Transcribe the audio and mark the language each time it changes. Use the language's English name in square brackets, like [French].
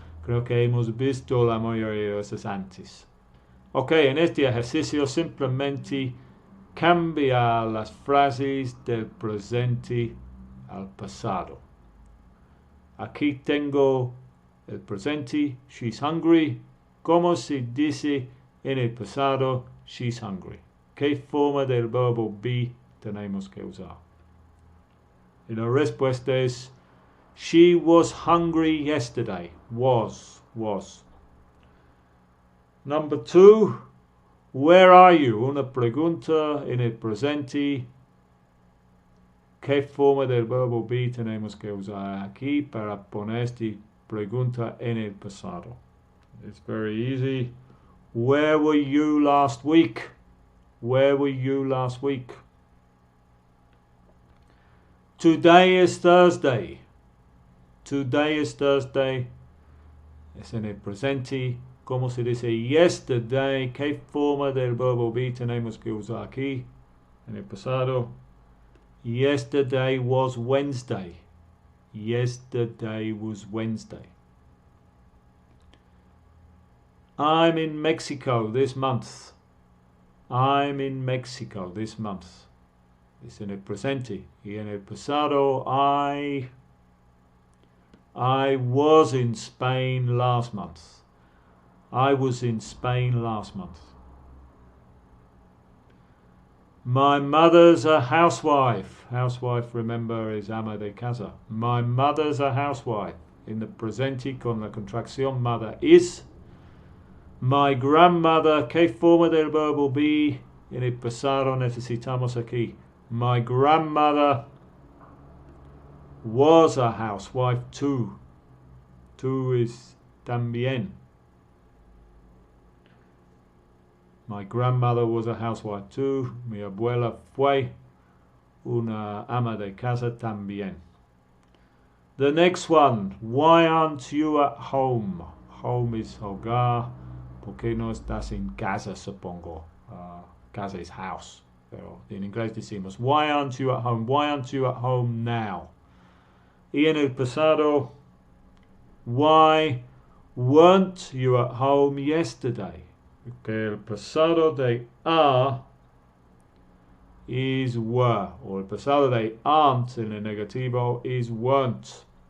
[Spanish] Creo que hemos visto la mayoría de esas antes. Ok, en este ejercicio simplemente cambia las frases del presente al pasado. Aquí tengo el presente, [English] she's hungry. [Spanish] ¿Cómo se dice en el pasado, [English] she's hungry? [Spanish] ¿Qué forma del verbo be tenemos que usar? Y la respuesta es, [English] she was hungry yesterday. Was. Number 2, where are you? [Spanish] Una pregunta en el presente. ¿Qué forma del verbo be tenemos que usar aquí para poner esta pregunta en el pasado? [English] It's very easy. Where were you last week? Where were you last week? Today is Thursday. Today is Thursday. [Spanish] Es en el presente. ¿Cómo se dice yesterday? ¿Qué forma del verbo be tenemos que usar aquí? En el pasado, [English] yesterday was Wednesday. Yesterday was Wednesday. I'm in Mexico this month. I'm in Mexico this month. [Spanish] Es en el presente. Y en el pasado, [English] I was in Spain last month. I was in Spain last month. My mother's a housewife. Housewife, remember, is [Spanish] ama de casa. [English] My mother's a housewife. In the presente, [Spanish] con la contracción [English] mother is. [Spanish] My grandmother, ¿qué forma del verbo be? En el pasado necesitamos aquí. [English] My grandmother was a housewife too. Too is también. My grandmother was a housewife too. [Spanish] Mi abuela fue una ama de casa también. [English] The next one. Why aren't you at home? Home is hogar. [Spanish] ¿Por qué no estás en casa, supongo? [English] Casa is house. [Spanish] Pero en inglés decimos, [English] why aren't you at home? Why aren't you at home now? [Spanish] Y en el pasado, [English] why weren't you at home yesterday? [Spanish] Que el pasado de are is were, o el pasado de aren't en el negativo is weren't.